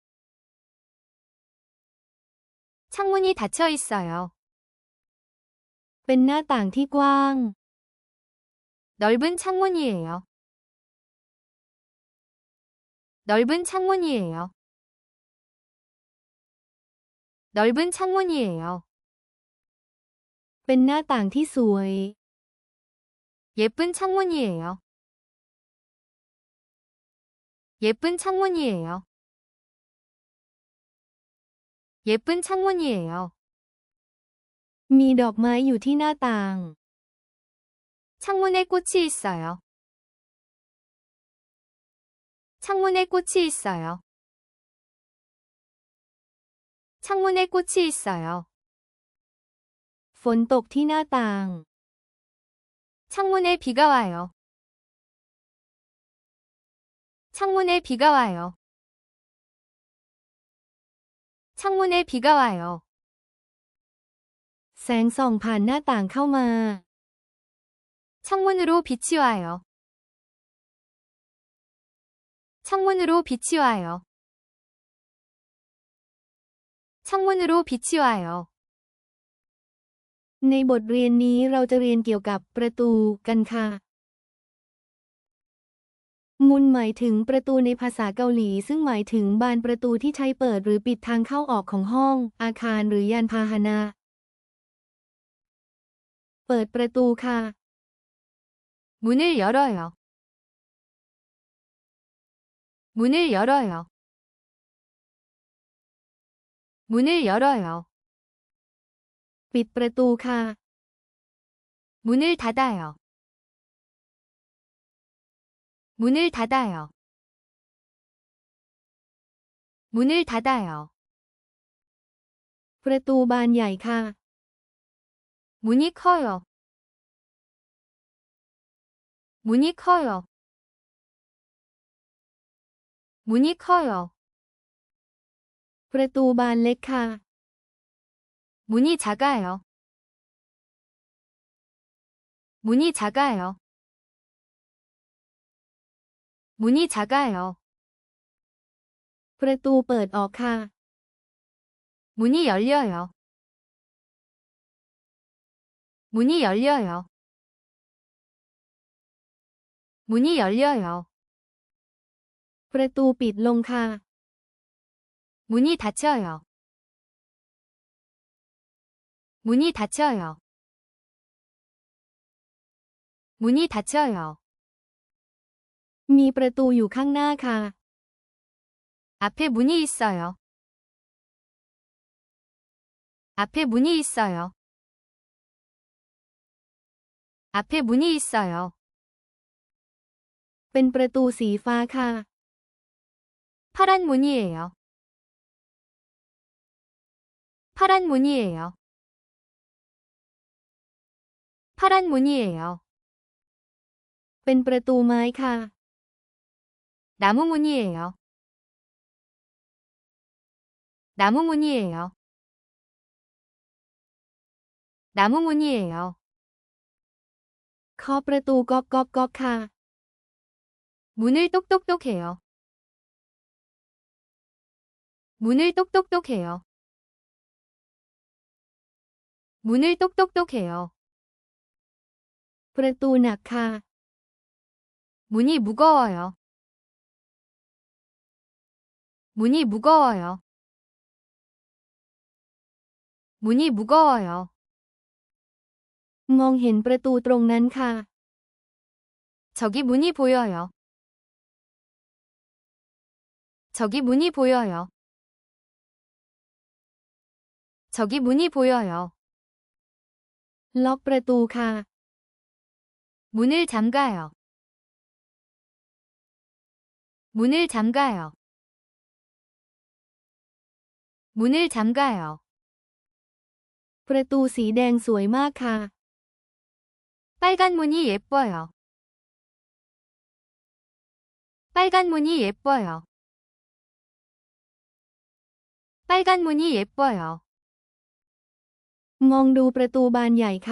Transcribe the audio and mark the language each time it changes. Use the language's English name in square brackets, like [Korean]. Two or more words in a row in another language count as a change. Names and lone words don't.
[Korean] 창문이 닫혀 있어요. [Thai] เป็นหน้าต่างที่กว้าง [Korean] 넓은 창문이에요. 넓은 창문이에요. 넓은 창문이에요. [Thai] เป็นหน้าต่างที่สวย [Korean] 예쁜 창문이에요. 예쁜 창문이에요. 예쁜 창문이에요. [Thai] มีดอกไม้อยู่ที่หน้าต่าง [Korean] 창문에 꽃이 있어요. 창문에 꽃이 있어요. 창문에 꽃이 있어요. [Thai] ฝนตกที่หน้าต่าง [Korean] 창문에 비가 와요. 창문에 비가 와요. 창문에 비가 와요. [Thai] แสงส่องผ่านหน้าต่างเข้ามา [Korean] 창문으로 빛이 와요. 창문으로 빛이 와요. 창문으로 빛이 와요. [Thai] ในบทเรียนนี้เราจะเรียนเกี่ยวกับประตูกันค่ะ มุนหมายถึงประตูในภาษาเกาหลีซึ่งหมายถึงบานประตูที่ใช้เปิดหรือปิดทางเข้าออกของห้อง อาคารหรือยานพาหนะ เปิดประตูค่ะ [Korean] 문을 열어요. 문을 열어요. 문을 열어요. [Thai] ปิดประตูค่ะ [Korean] 문을 닫아요. 문을 닫아요. 문을 닫아요. [Thai] ประตูบานใหญ่ค่ะ [Korean] 문이 커요. 문이 커요. 문이 커요. [Thai] ประตูบานเล็กค่ะ [Korean] 문이 작아요. 문이 작아요. 문이 작아요. [Thai] ประตูเปิดออกค่ะ [Korean] 문이 열려요. 문이 열려요. 문이 열려요. [Thai] ประตูปิดลงค่ะ [Korean] 문이 닫혀요. 문이 닫혀요. 문이 닫혀요. [Thai] มีประตูอยู่ข้างหน้าค่ะ [Korean] 앞에 문이 있어요. 앞에 문이 있어요. 앞에 문이 있어요. [Thai] เป็นประตูสีฟ้าค่ะ [Korean] 파란 문이에요. 파란 문이에요. 파란 문이에요. [Thai] เป็นประตูไม้ค่ะ [Korean] 나무 문이에요. 나무 문이에요. 나무 문이에요. [Thai] เคาะประตูก๊อกก๊อกก๊อกค่ะ [Korean] 문을 똑똑똑 해요. 문을 똑똑똑 해요. 문을 똑똑똑 해요. [Thai] ประตูหนักค่ะ [Korean] 문이 무거워요. 문이 무거워요. 문이 무거워요. [Thai] มองเห็นประตูตรงนั้นค่ะ [Korean] 저기 문이 보여요. 저기 문이 보여요. 저기 문이 보여요. [Thai] ล็อกประตูค่ะ [Korean] 문을 잠가요. 문을 잠가요. 문을 잠가요. [Thai] ประตูสีแดงสวยมากค่ะ [Korean] 빨간 문이 예뻐요. 빨간 문이 예뻐요. 빨간 문이 예뻐요. [Thai] มองดูประตูบานใหญ่ค่ะ